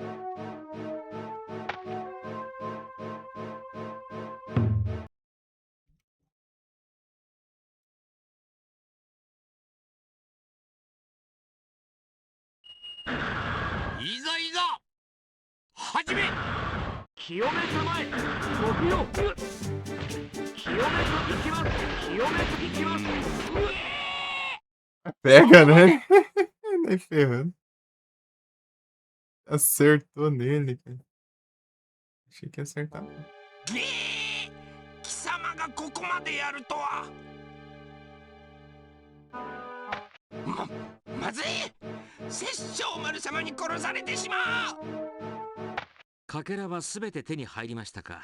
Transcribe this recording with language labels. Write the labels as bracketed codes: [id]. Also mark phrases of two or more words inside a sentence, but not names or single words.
[ja] いざいざ始め。清めたまえご不要清めと行きます清めと行きます [pt] Pega, né? Nem ferrando. Acertou nele, cara. Achei que ia acertar. [ja] 貴様がここまでやるとは。まずい。殺生丸様に殺されてしまう。かけらはすべて手に入りましたか。